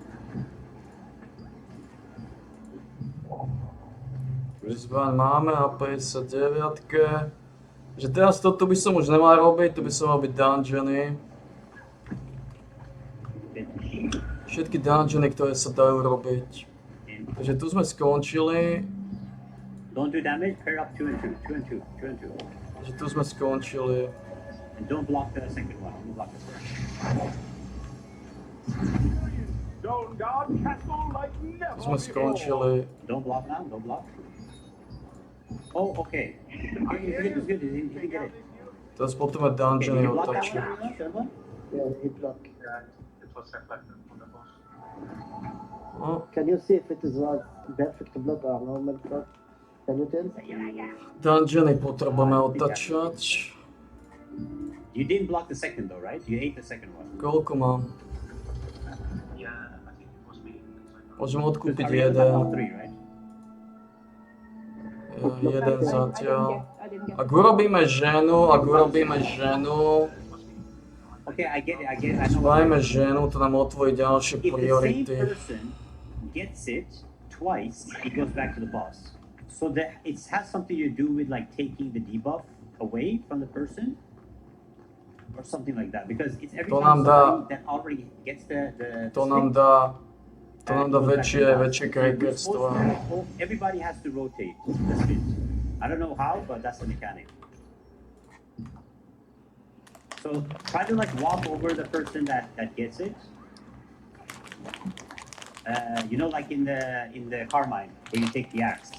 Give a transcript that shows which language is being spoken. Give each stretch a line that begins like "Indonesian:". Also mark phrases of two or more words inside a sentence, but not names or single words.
Slovak: Zbraň máme a 59. Že teraz toto by som už nemal robiť, to by som mal byť dungeony. Všetky dungeony, ktoré sa dajú robiť. Takže tu sme skončili.
English: Don't do damage. Pair up 2 and 2, 2 and 2, 2 and 2.
Slovak: Takže tu sme skončili.
English: And don't block the second one. Only block the first. Stone God Castle like never
Slovak: Tu sme
English: before.
Slovak: skončili.
English: Don't block now. Don't block. Oh, okay. It's good. He didn't get it.
Slovak: Teraz potrebujeme
English: Okay, did
Slovak: dungeony
English: you block that
Slovak: otočiť.
English: one? Third one? Yeah, he blocked. Yeah, it was reflected from the boss. No, Can you see if it is was perfect block or normal block? Can you tell?
Slovak: dungeony potrebujeme otačať.
English: You didn't block the second though, right? You ate the second one.
Slovak: Koľko mám?
English: Yeah, I think it was me.
Slovak: Môžem
English: Because
Slovak: odkúpiť
English: Ariel was all
Slovak: jeden.
English: three, right?
Slovak: Jeden zatiaľ. Ak urobíme ženu,
English: Okay, I get it. I know.
Slovak: Zvajme ženu, to nám otvorí ďalšie
English: If the same
Slovak: priority.
English: person gets it twice, it goes back to the boss. So that it has something to do with like taking the debuff away from the person, or something like that. Because it's every
Slovak: To
English: time
Slovak: nám dá-
English: somebody that already gets the
Slovak: To
English: stick,
Slovak: nám dá
English: it goes back to
Slovak: väčšie
English: the boss.
Slovak: väčšie
English: So you're
Slovak: krekerstvo.
English: supposed to- Everybody has to rotate the spin. I don't know how, but that's the mechanic. So try to like walk over the person that gets it. You know, like in the Carmine, where you take the axe.